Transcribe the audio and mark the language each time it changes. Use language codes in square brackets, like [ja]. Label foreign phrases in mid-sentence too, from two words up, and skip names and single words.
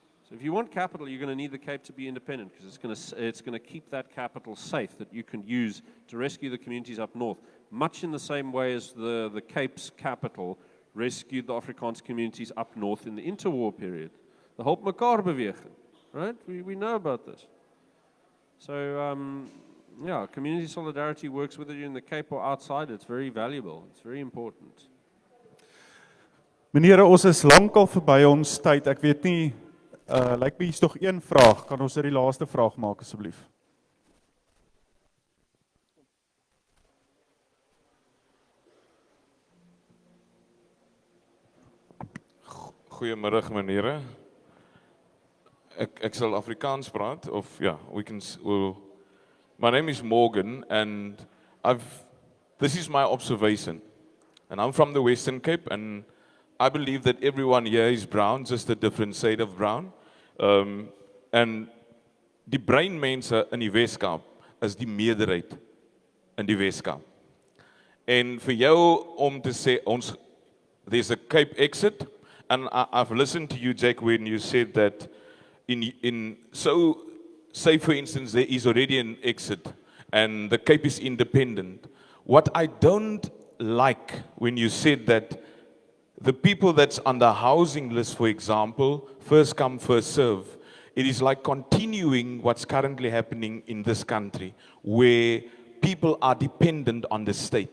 [en] So if you want capital, you're going to need the Cape to be independent because it's going to keep that capital safe that you can use to rescue the communities up north, much in the same way as the Cape's capital rescued the Afrikaans communities up north in the interwar period. [af] The Help Mekaar beweging, [en] right? We know about this. So, yeah, community solidarity works whether you're in the Cape or outside. It's very valuable. It's very important. [af] Meneere, ons is lankal verby ons tyd. Ek weet nie, lyk my hier's nog een vraag. Kan ons dit die laaste vraag maak asseblief? Goeiemiddag meneere. Ek sal Afrikaans praat of ja, [en] my name is Morgan and this is my observation. And I'm from the Western Cape and I believe that everyone here is brown, just a different shade of brown. [af] And die bruin mense in die Wes Kaap is die meerderheid in die Wes Kaap. En vir jou om te sê [en] there's a Cape exit. And I've listened to you, Jack, when you said that say for instance, there is already an exit and the Cape is independent. What I don't like when you said that the people that's on the housing list, for example, first come, first serve, it is like continuing what's currently happening in this country, where people are dependent on the state.